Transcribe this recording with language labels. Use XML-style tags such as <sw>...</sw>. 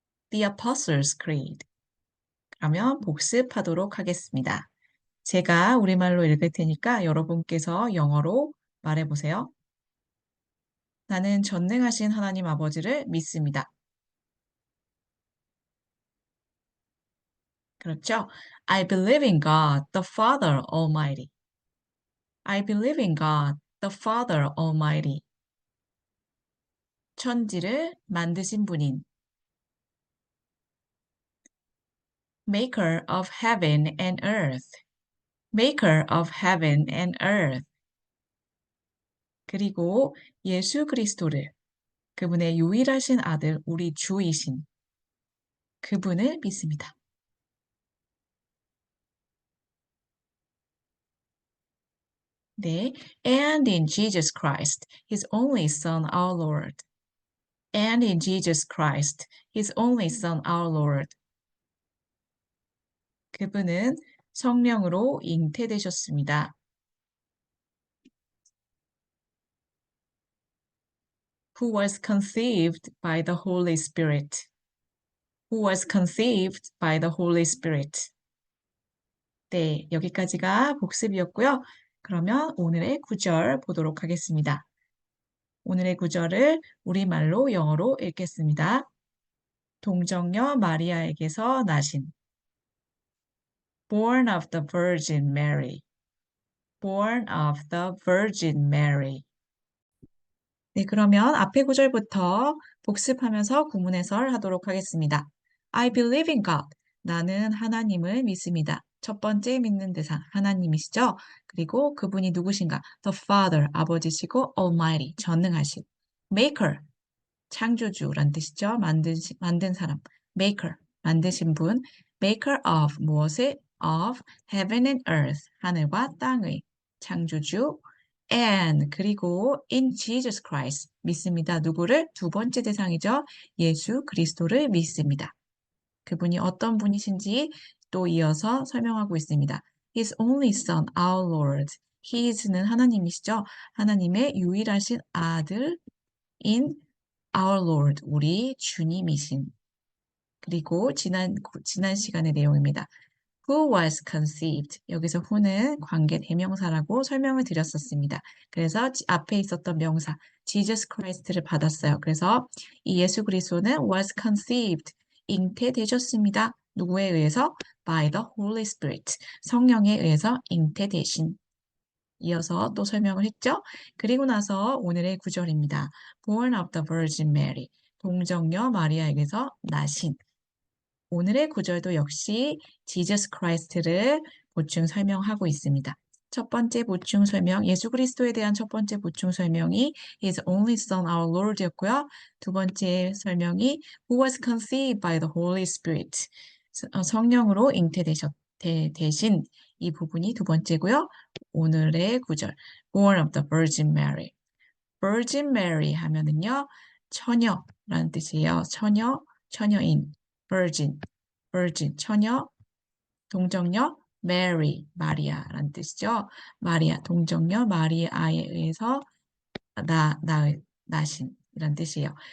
<en>The Apostles' Creed.</en> <ko>그러면 복습하도록 하겠습니다. 제가 우리말로 읽을 테니까 여러분께서 영어로 말해보세요. 나는 전능하신 하나님 아버지를 믿습니다. 그렇죠?</ko> <en>I believe in God, the Father Almighty. I believe in God, the Father Almighty.</en> <ko>천지를 만드신 분인</ko> <en>Maker of heaven and earth. Maker of heaven and earth.</en> <ko>그리고 예수 그리스도를 그분의 유일하신 아들, 우리 주이신 그분을 믿습니다.</ko> <en>네, and in Jesus Christ, His only Son, our Lord. And in Jesus Christ, His only Son, our Lord.</en> <ko>그분은 성령으로 잉태되셨습니다.</ko> <en>Who was conceived by the Holy Spirit. Who was conceived by the Holy Spirit.</en> <ko>네, 여기까지가 복습이었고요. 그러면 오늘의 구절 보도록 하겠습니다. 오늘의 구절을 우리말로 영어로 읽겠습니다. 동정녀 마리아에게서 나신</ko> <en>Born of the Virgin Mary. Born of the Virgin Mary.</en> <ko>네, 그러면 앞에 구절부터 복습하면서 구문 해설하도록 하겠습니다.</ko> <en>I believe in God.</en> <ko>나는 하나님을 믿습니다. 첫 번째 믿는 대상 하나님이시죠. 그리고 그분이 누구신가?</ko> <en>The Father, 아버지시고 Almighty, 전능하신.</en> <ko>Maker, 창조주란 뜻이죠. 만든 사람. Maker, 만드신 분.</ko> <en>Maker of, 무엇을? Of heaven and earth,</en> <ko>하늘과 땅의 창조주.</ko> <en>And, 그리고 in Jesus Christ, 믿습니다.</en> <ko>누구를? 두 번째 대상이죠. 예수 그리스도를 믿습니다. 그분이 어떤 분이신지 또 이어서 설명하고 있습니다.</ko> <en>His only Son, our Lord.</en> <ko>His는 하나님이시죠. 하나님의 유일하신 아들</ko> <en>in our Lord,</en> <ko>우리 주님이신. 그리고 지난 시간의 내용입니다.</ko> <en>Who was conceived.</en> <ko>여기서 who는 관계 대명사라고 설명을 드렸었습니다. 그래서 앞에 있었던 명사 Jesus Christ를 받았어요. 그래서 이 예수 그리스도는</ko> <en>was conceived.</en> <ko>잉태되셨습니다. 누구에 의해서?</ko> <en>By the Holy Spirit.</en> <ko>성령에 의해서 잉태되신. 이어서 또 설명을 했죠. 그리고 나서 오늘의 구절입니다.</ko> <en>Born of the Virgin Mary.</en> <ko>동정녀 마리아에게서 나신. 오늘의 구절도 역시 Jesus Christ를 보충 설명하고 있습니다. 첫 번째 보충 설명, 예수 그리스도에 대한 첫 번째 보충 설명이</ko> <en>His only Son, our Lord였고요.</en> <ko>두 번째 설명이</ko> <en>Who was conceived by the Holy Spirit.</en> <ko>성령으로 잉태되신 이 부분이 두 번째고요. 오늘의 구절,</ko> <en>Born of the Virgin Mary.</en> <ko>Virgin Mary 하면은요, 처녀라는 뜻이에요. 처녀인. virgin, 처녀, 동정녀, Mary, 마리아라는 뜻이죠. 마리아, 동정녀 마리아에 의해서 나신이란 뜻이에요.</ko>